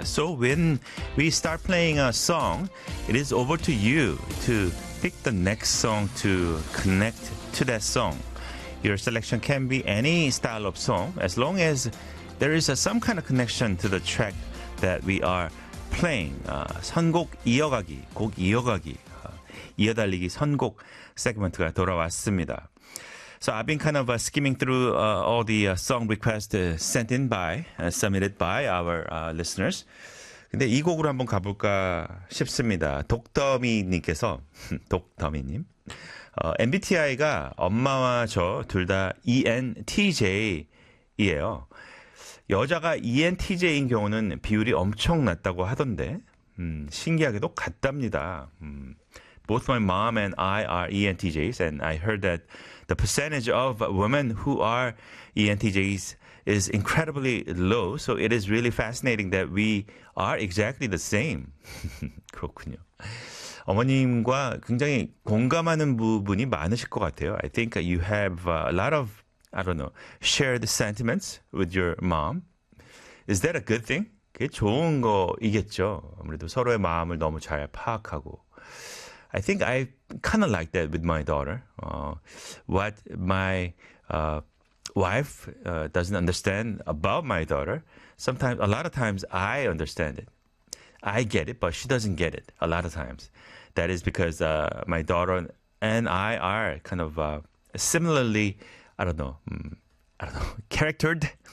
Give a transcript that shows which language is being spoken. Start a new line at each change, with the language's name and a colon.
English: So when we start playing a song, it is over to you to pick the next song to connect to that song. Your selection can be any style of song, as long as there is some kind of connection to the track that we are playing.
Korean: 선곡 이어가기, 곡 이어가기. 이어달리기 선곡 세그먼트가 돌아왔습니다.
English: So I've been kind of skimming through all the song requests sent in by, submitted by our listeners.
Korean: 근데 이 곡으로 한번 가볼까 싶습니다. 독더미님께서, 독더미님. MBTI가 엄마와 저 둘 다 ENTJ이에요. 여자가 ENTJ인 경우는 비율이 엄청 낮다고 하던데, 신기하게도 같답니다.
English: Both my mom and I are ENTJs, and I heard that the percentage of women who are ENTJs is incredibly low. So it is really fascinating that we are exactly the same.
Korean: 그렇군요. 어머님과 굉장히 공감하는 부분이 많으실 것 같아요.
English: I think you have a lot of, I don't know, shared sentiments with your mom. Is that a good thing?
Korean: 그게 좋은 거이겠죠. 아무래도 서로의 마음을 너무 잘 파악하고.
English: I think I kind of like that with my daughter. What my wife doesn't understand about my daughter, sometimes, a lot of times I understand it. I get it, but she doesn't get it a lot of times. That is because my daughter and I are kind of similarly, I don't know, charactered?